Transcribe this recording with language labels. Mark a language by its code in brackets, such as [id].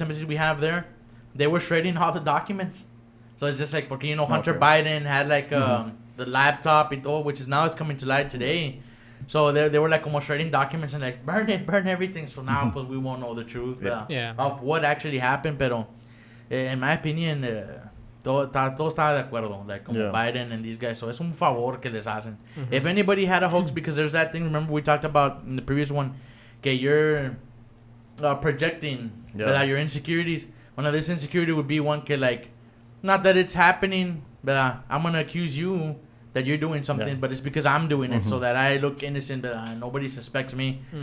[en] embassies we have there, they were shredding all the documents. So it's just like, [es] porque [en] Hunter Biden had like the laptop and all, which is now it's coming to light today. So they were like almost shredding documents and like burn everything. So now [es] pues [en] we won't know the truth of what actually happened. [es] Pero [en] in my opinion, [es] todo estaba de acuerdo, [en] like [es] como Biden [en] and these guys. So [es] es un favor que les hacen. [en] If anybody had a hoax, because there's that thing. Remember we talked about in the previous one, [es] que [en] you're projecting your insecurities. One of this insecurity would be one [es] que [en] like. Not that it's happening, but I'm going to accuse you that you're doing something, but it's because I'm doing it so that I look innocent, but nobody suspects me.